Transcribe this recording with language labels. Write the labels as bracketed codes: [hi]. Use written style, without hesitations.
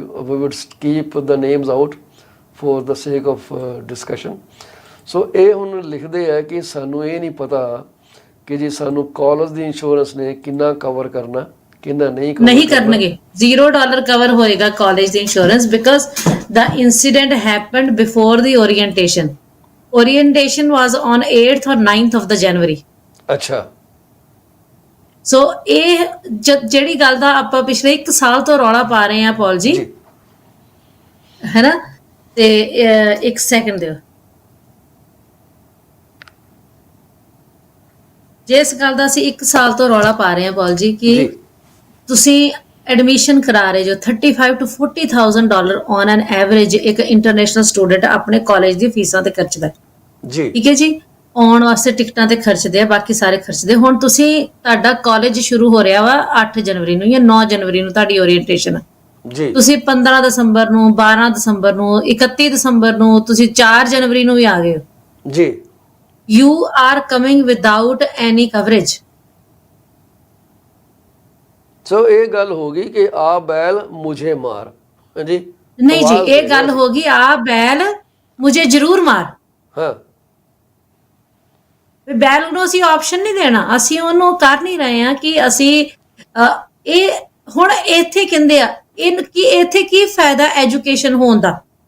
[en] We would keep the names out for the sake of discussion. [pa] So ਇਹ ਹੁਣ ਲਿਖਦੇ ਆ ਕਿ ਸਾਨੂੰ ਇਹ ਨਹੀਂ ਪਤਾ ਕਿ ਜੀ ਸਾਨੂੰ ਕਾਲਜ ਦੀ ਇੰਸ਼ੋਰੈਂਸ ਨੇ ਕਿੰਨਾ ਕਵਰ ਕਰਨਾ, ਕਿੰਨਾ ਨਹੀਂ ਕਰਨਗੇ। $0 ਕਵਰ ਹੋਏਗਾ college ਦੀ insurance, because [en] the incident happened before the orientation. Orientation was on 8th or 9th of the January. [pa] ਅੱਛਾ। ਸੋ ਇਹ ਜਿਹੜੀ ਗੱਲ ਦਾ ਆਪਾਂ ਪਿਛਲੇ 1 ਸਾਲ ਤੋਂ ਰੌਲਾ ਪਾ ਰਹੇ ਹਾਂ ਪੌਲ ਜੀ, ਹੈ ਨਾ, ਤੇ 1 ਸੈਕਿੰਡ ਦਿਓ। ਜਿਸ ਗੱਲ ਦਾ ਅਸੀਂ 1 ਸਾਲ ਤੋਂ ਰੌਲਾ ਪਾ ਰਹੇ ਹਾਂ ਪੌਲ ਜੀ ਕਿ ਤੁਸੀਂ ਐਡਮਿਸ਼ਨ ਕਰਾ ਰਹੇ ਜੋ $35,000 to $40,000 [en] on an average [pa] ਇੱਕ ਇੰਟਰਨੈਸ਼ਨਲ ਸਟੂਡੈਂਟ ਆਪਣੇ ਕਾਲਜ ਦੀ ਫੀਸਾਂ ਤੇ ਖਰਚਦਾ ਜੀ, ਠੀਕ ਹੈ ਜੀ। ਆਉਣ ਵਾਸਤੇ ਟਿਕਟਾਂ ਤੇ ਖਰਚਦੇ ਆ, ਬਾਕੀ ਸਾਰੇ ਖਰਚਦੇ। ਹੁਣ ਤੁਸੀਂ ਤੁਹਾਡਾ ਕਾਲਜ ਸ਼ੁਰੂ ਹੋ ਰਿਹਾ ਵਾ 8 ਜਨਵਰੀ ਨੂੰ ਜਾਂ 9 ਜਨਵਰੀ ਨੂੰ ਤੁਹਾਡੀ ਓਰੀਐਂਟੇਸ਼ਨ ਜੀ। ਤੁਸੀਂ 15 ਦਸੰਬਰ ਨੂੰ, 12 ਦਸੰਬਰ ਨੂੰ, 31 ਦਸੰਬਰ ਨੂੰ, ਤੁਸੀਂ 4 ਜਨਵਰੀ ਨੂੰ ਵੀ ਆ ਗਏ ਹੋ ਜੀ। [en] You are coming without any coverage. [pa] So ਇਹ ਗੱਲ ਹੋ ਗਈ ਕਿ [hi] ਆ ਬੈਲ ਮੁਝੇ ਮਾਰ [pa] ਜੀ, ਨਹੀਂ ਜੀ, ਇਹ ਗੱਲ ਹੋ ਗਈ [hi] ਆ ਬੈਲ ਮੁਝੇ ਜ਼ਰੂਰ ਮਾਰ। [pa] ਹਾਂ, ਬੈਲ ਨੂੰ ਅਸੀਂ ਆਪਸ਼ਨ ਨਹੀਂ ਦੇਣਾ, ਅਸੀਂ ਉਹਨੂੰ ਕਰ ਨਹੀਂ ਰਹੇ ਹਾਂ ਕਿ ਅਸੀਂ ਇਹ ਹੁਣ ਇੱਥੇ ਕਹਿੰਦੇ ਆ ਇੱਥੇ ਕੀ ਫਾਇਦਾ ਐਜੂਕੇਸ਼ਨ ਹੋਣ ਦਾ।